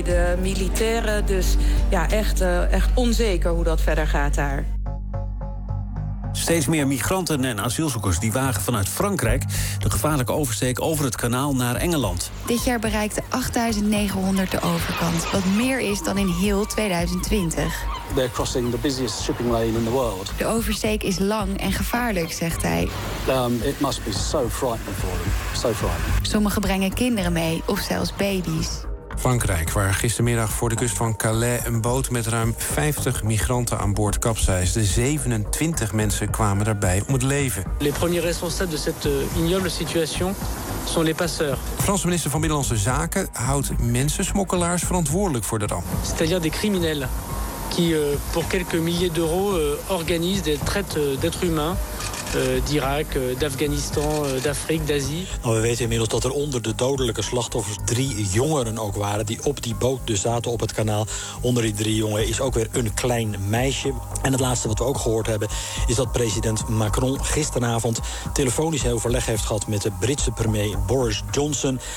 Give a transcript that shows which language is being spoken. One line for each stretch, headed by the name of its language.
Dutch: De militairen, dus ja, echt onzeker hoe dat verder gaat daar. Steeds meer migranten en asielzoekers die wagen vanuit Frankrijk de gevaarlijke oversteek over het kanaal naar Engeland. Dit jaar bereikte 8.900 de overkant, wat meer is dan in heel 2020.
English: They're crossing the busiest shipping lane in the world.
Dutch: De oversteek is lang en gevaarlijk, zegt hij.
English: It must be so frightening for them. So frightening.
Dutch: Sommigen brengen kinderen mee of zelfs baby's. Frankrijk, waar gistermiddag voor de kust van Calais een boot met ruim 50 migranten aan boord kapseisde. 27 mensen kwamen daarbij om het leven.
French: Les premiers responsables de cette ignoble situation sont les passeurs.
Dutch: De Franse minister van Binnenlandse Zaken houdt mensensmokkelaars verantwoordelijk voor de ramp.
French: C'est-à-dire des criminels qui pour quelques milliers d'euros organisent des traites d'êtres humains. D'Irak, d'Afghanistan, d'Afrique, d'Azië.
Dutch: Nou, we weten inmiddels dat er onder de dodelijke slachtoffers 3 jongeren ook waren die op die boot dus zaten op het kanaal. Onder die 3 jongen is ook weer een klein meisje. En het laatste wat we ook gehoord hebben is dat president Macron gisteravond telefonisch overleg heeft gehad met de Britse premier Boris Johnson.